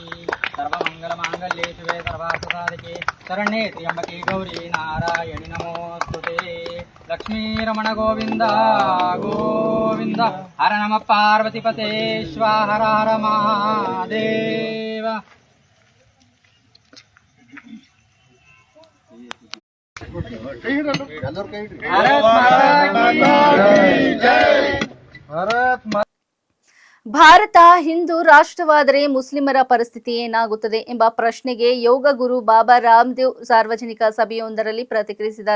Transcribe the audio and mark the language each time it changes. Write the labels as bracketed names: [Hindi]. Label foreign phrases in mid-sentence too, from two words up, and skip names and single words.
[Sanskrit] सर्वमङ्गलमाङ्गल्ये शिवे सर्वार्थसाधिके शरण्ये त्र्यम्बके गौरी नारायणि नमोऽस्तुते. लक्ष्मीरमण गोविन्द गोविन्द हर नमः पार्वतीपते स्वाहा हर हर महादेव. [Kannada] ಭಾರತ ಹಿಂದೂ ರಾಷ್ಟ್ರವಾದರೆ ಮುಸ್ಲಿಮರ ಪರಿಸ್ಥಿತಿ ಏನಾಗುತ್ತದೆ ಎಂಬ ಪ್ರಶ್ನೆಗೆ ಯೋಗ ಗುರು ಬಾಬಾ ರಾಮದೇವ್ ಸಾರ್ವಜನಿಕ ಸಭೆಯೊಂದರಲ್ಲಿ ಪ್ರತಿಕ್ರಿಯಿಸಿದ್ದಾರೆ.